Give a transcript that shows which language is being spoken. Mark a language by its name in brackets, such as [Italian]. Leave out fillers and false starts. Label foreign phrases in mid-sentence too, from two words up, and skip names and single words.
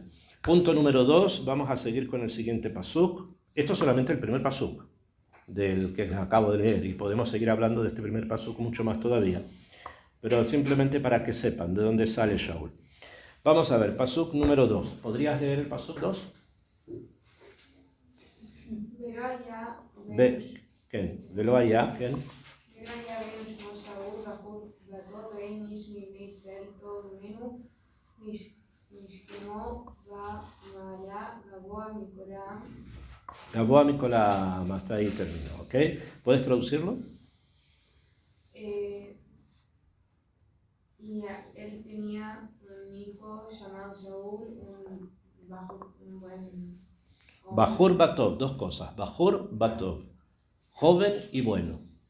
[Spanish] Punto número 2, vamos a seguir con el siguiente pasuk. Esto es solamente el primer pasuk del que les acabo de leer y podemos seguir hablando de este primer pasuk mucho más todavía. Pero simplemente para que sepan de dónde sale Shaul. Vamos a ver, pasuk número 2. ¿Podrías leer el pasuk 2? [Hebrew] ולא היה, כן? ולא היה בן שמו שאול בחור ואין איש מבני ישראל טוב ממנו משכמו ומעלה גבוה מכל העם. [Spanish] hasta ahí terminó, ¿ok? ¿Puedes traducirlo? Y él tenía un hijo llamado Shaul, un buen... [Hebrew] בחור וטוב, [Spanish] dos cosas. [Hebrew] בחור וטוב, [Spanish] joven y bueno.